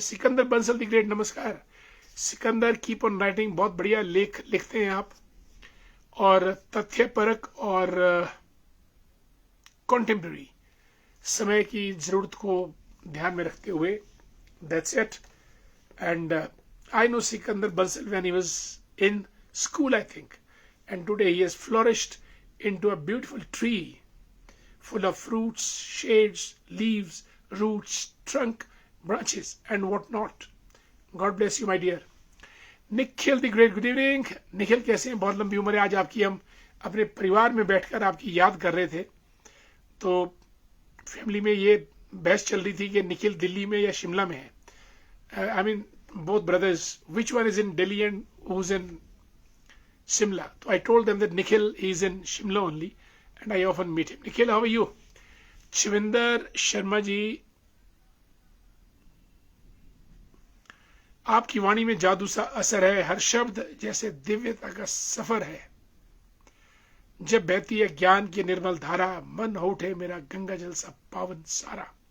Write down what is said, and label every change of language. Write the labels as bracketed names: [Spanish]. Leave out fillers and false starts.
[Hindi] Sikandar Bansal the great, नमस्कार Sikandar, [English] keep on writing, [Hindi] बहुत बढ़िया लेख लिखते हैं आप। और तथ्यपरक और कॉन्टेम्पररी समय की जरूरत को ध्यान में रखते हुए, [English] That's it. And I know Sikandar Bansal when he was in school, I think. And today he has flourished into a beautiful tree full of fruits, shades, leaves, roots, trunk, branches, and what not. God bless you, my dear. Nikhil the great, good evening. Nikhil [Hindi] कैसे हैं? बहुत लंबी उम्र है. आज आपकी हम अपने परिवार में बैठकर आपकी याद कर रहे थे. तो फैमिली में ये बहस चल रही थी कि निखिल दिल्ली में या शिमला में है. [English] I mean, both brothers, which one is in Delhi and who's in Shimla? So I told them that Nikhil is in Shimla only, and I often meet him. Nikhil, how are you? [Hindi] Chvinder Sharma ji, आपकी वाणी में जादू सा असर है. हर शब्द जैसे दिव्यता का सफर है. जब बहती है ज्ञान की निर्मल धारा, मन हो उठे मेरा गंगा जल सा पावन सारा.